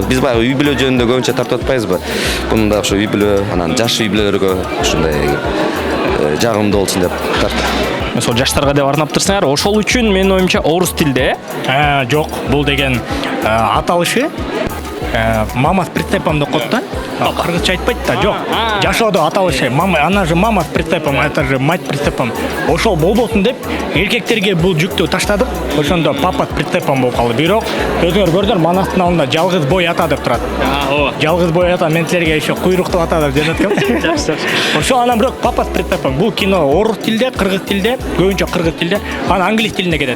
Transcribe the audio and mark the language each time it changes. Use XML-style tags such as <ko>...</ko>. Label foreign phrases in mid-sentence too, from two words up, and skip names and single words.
<ky>Биз баягы үй бүлө жөнүндө көбүнчө тартып атпайбызбы? Муну да ошо үй бүлө, анан жаш үй бүлөлөргө ушундай жагымдуу болсун деп тарттык. ошол жаштарга деп арнаптырсыңар. Ошол үчүн менин оюмча орус тилде. Жок, бул деген аталышы</ky> <ru>мама с прицепом</ru> <ky>деп коет да. Кыргызча айтпайт да, жок. Жашоодо аталышы.</ky> <ru>Мама, она же мама с прицепом, это же мать с прицепом.</ru> <ky>Ошол болбосун деп эркектерге бул жүктү таштадык. Ошондо</ky> <ru>папа с прицепом</ru> <ky>болуп калды. Бирок өзүңөр көрдүңөр, манастын алдында жалгыз бой ата деп турат. Жалгыз бой ата мен силерге еще куйруктуу ата деп жөнөт экен. Жакшы. Ошо анан бирок</ky> <ru>папа с прицепом.</ru> <ky>Бул кино орус тилде, кыргыз тилде, көбүнчө кыргыз тилде, анан англис тилине кетет.</ky>